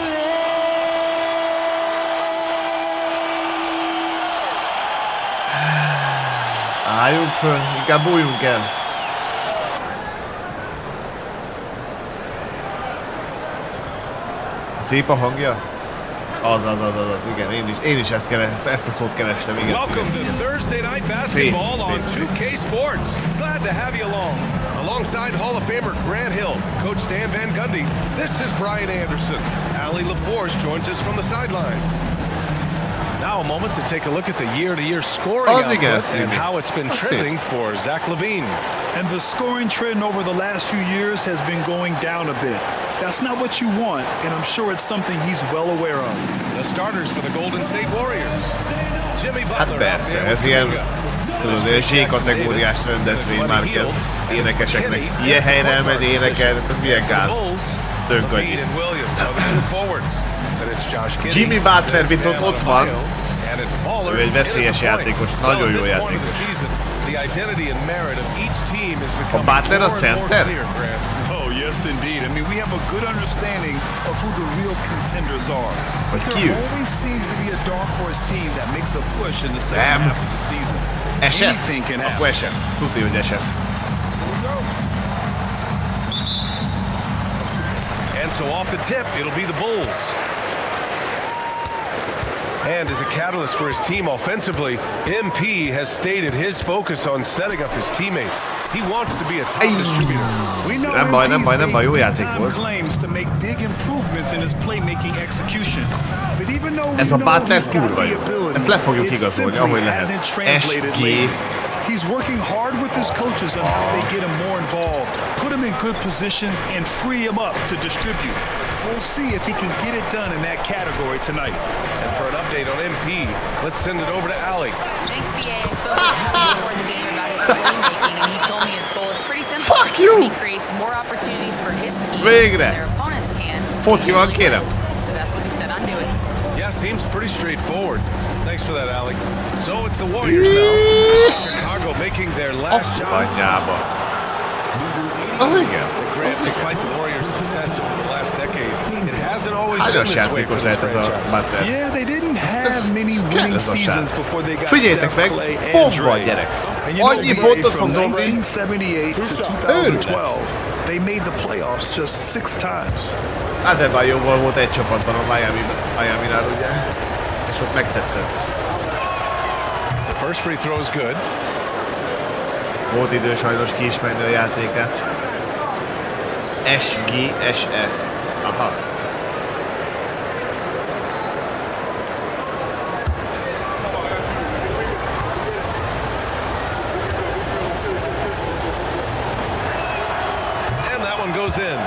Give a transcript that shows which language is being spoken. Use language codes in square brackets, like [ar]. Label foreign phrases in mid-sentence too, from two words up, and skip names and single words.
[hu] Álljunk föl, inkább bújjunk el. Szép a hangja? Az, igen, én is ezt a szót kerestem, igen. [en] Welcome to Thursday Night Basketball on 2K Sports. Glad to have you along. Alongside Hall of Famer Grant Hill, Coach Stan Van Gundy, this is Brian Anderson. Allie LaForce joins us from the sidelines. Now a moment to take a look at the year-to-year scoring output and how it's been trending for Zach LaVine. And the scoring trend over the last few years has been going down a bit. That's not what you want, and I'm sure it's something he's well aware of. The starters for the Golden State Warriors. Jimmy Butler. [hu] Hát persze, ez ilyen Z-kategóriás rendezvény már kezd énekeseknek. Ilyen helyre elmenni énekelni, ez milyen gáz. Tök annyi. Jimmy Butler viszont ott van. Ő egy veszélyes játékos, nagyon jó játékos. A Butler a center? [en] Yes, indeed. I mean, we have a good understanding of who the real contenders are. But there always seems to be a dark horse team that makes a push in the second half of the season. Anything can happen. [hu] Akkor SF. Tudja, hogy SF. [en] And so off the tip, it'll be the Bulls. And as a catalyst for his team offensively, MP has stated his focus on setting up his teammates. He wants to be a top distributor. We know [hu] nem baj, jó játék volt. [en] Claims to make big improvements in his playmaking execution. But even though [hu] ez a Butler kurva jó. Ezt le fogjuk igazolni, ahogy lehet. SG. [en] He's working hard with his coaches on how they get him more involved, put him in good positions, and free him up to distribute. We'll see if he can get it done in that category tonight. And for an update on MP, let's send it over to Allie. Thanks, BA. I spoke with him before the game about his playmaking, and he told me his goal is pretty simple. Fuck you! He creates more opportunities for his team [hu] Végre! [en] than their opponents can. [hu] Foci van, kérem. [en] So that's what he said on doing. Yeah, seems pretty straightforward. Thanks for that, Allie. So it's the Warriors now. Chicago making their last shot. [hu] Anyába. Az igen. [en] Despite the Warriors' success over the last decade, it hasn't always been this way for [hu] lehet ez a Butler. [en] Yeah, they didn't have many winning seasons before they got [hu] Figyeljetek meg, bomba a gyerek. Annyi pontot fog dobni. [en] 1978 to 2012, they made the playoffs just 6 times. [hu] Hát de már jóval volt egy csapatban a Miami-nál, ugye? És ott megtetszett. [en] The first free throw is good. [hu] Volt idő sajnos kiismerni a játékát. SG, SF. Aha. [en] And that one goes in.